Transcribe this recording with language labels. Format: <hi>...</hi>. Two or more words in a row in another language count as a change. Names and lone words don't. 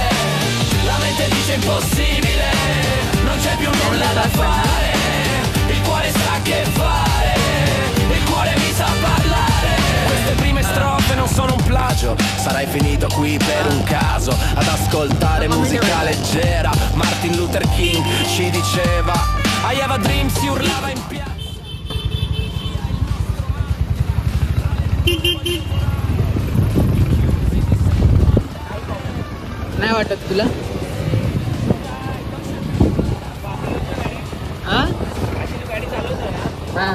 <it>La mente dice impossibile, non c'è più nulla da fare. Il cuore sa che fare, il cuore mi sa parlare. Queste prime strofe non sono un plagio, sarai finito qui per un caso ad ascoltare musica leggera. Martin Luther King ci diceva</it> <en>I have a dream,</en> <it>si urlava in piazza.</it> <mr>नाही वाटत तुला? हां गाडी चालवतो ना, हां</mr>